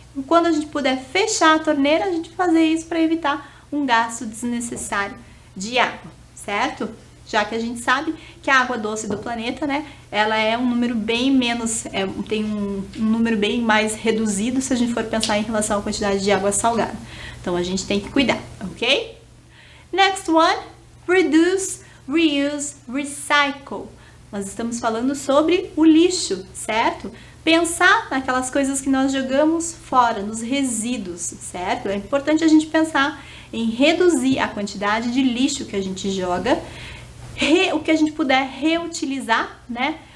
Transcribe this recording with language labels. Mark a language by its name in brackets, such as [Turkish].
[Portuguese] Quando a gente puder fechar a torneira, a gente fazer isso para evitar um gasto desnecessário de água, certo? já que a gente sabe que a água doce do planeta, né, ela é um número bem menos, tem um número bem mais reduzido se a gente for pensar em relação à quantidade de água salgada. Então a gente tem que cuidar, ok? [English] Next one, reduce, reuse, recycle. [Portuguese] Nós estamos falando sobre o lixo, certo? Pensar naquelas coisas que nós jogamos fora, nos resíduos, certo? É importante a gente pensar em reduzir a quantidade de lixo que a gente joga, o que a gente puder reutilizar, né?